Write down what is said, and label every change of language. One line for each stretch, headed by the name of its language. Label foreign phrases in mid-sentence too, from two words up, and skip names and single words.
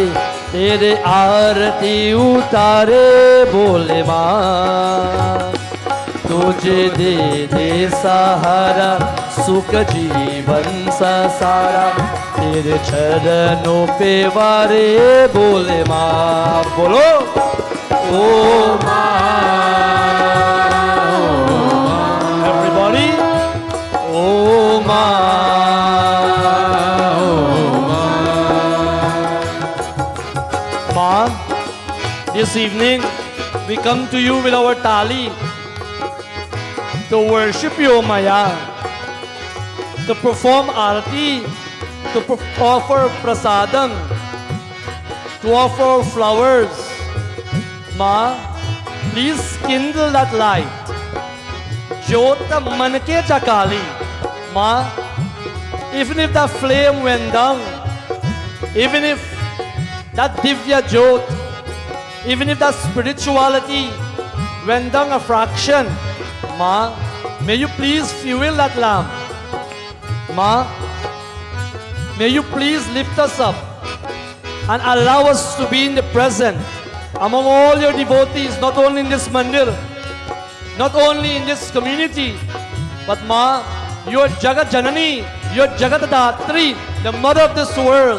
Hindi: तेरे आरती उतारे बोले माँ तुझे दे दे सहारा सुख जीवन सा सारा तेरे चरणों पे वारे बोले माँ बोलो ओ माँ everybody ओ माँ
English: माँ this evening we come to you with our tali to worship you, Maya, to perform arati, to offer prasadam, to offer flowers. Ma, please kindle that light. Jyota manke chakali. Ma, even if that flame went down, even if that
Hindi: दिव्य ज्योत,
English: even if that spirituality went down a fraction, Ma, may you please fuel that lamp. Ma, may you please lift us up and allow us to be in the present among all your devotees, not only in this mandir, not only in this community, but Ma, you are
Hindi: जगत जननी,
English: you are
Hindi: जगत दात्री,
English: the mother of this world.